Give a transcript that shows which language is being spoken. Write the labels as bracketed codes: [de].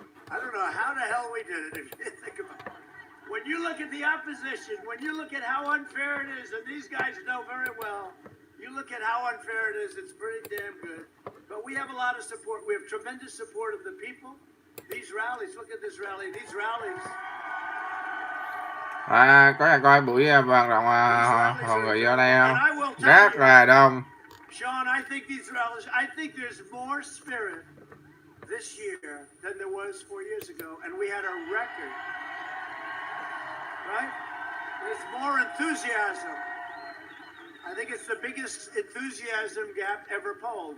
[en] I don't know how the hell we did it, if you think about it. When you look at the opposition, when you look at how unfair it is, and these guys know very well, you look at how unfair it is, it's pretty damn good. But we have a lot of support. We have tremendous support of the people. These rallies, look at this rally. These rallies. [vi] Có ai coi buổi vận động hội nghị ở đây không? Rất là đông. [en] Sean, I think these rallies, I think there's more spirit this year than there was 4 years ago, and we had a record. Right? There's more enthusiasm. I think it's the biggest enthusiasm gap ever polled.